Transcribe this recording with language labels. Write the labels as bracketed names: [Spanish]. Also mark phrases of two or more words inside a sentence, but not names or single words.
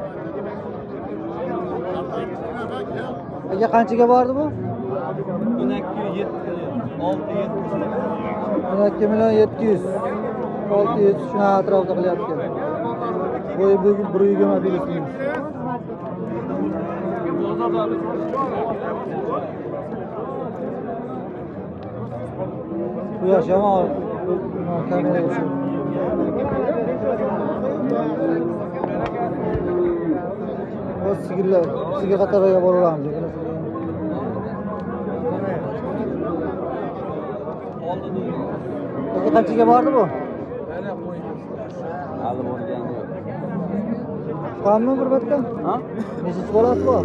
[Uzbek] Aka qanchaga bordi bu? 12 million 700. 600 shuna atrofida qilyapti. Bo'yi bir 120 belgisi. Bu yaşama kameraya şu. O sigirler, sigir qatoriga boraveramiz. Aka qanchaga bordi bu? Hali bo'lgani yo'q. Qanmi bir bitta? Ha? Nechta bolasi bor?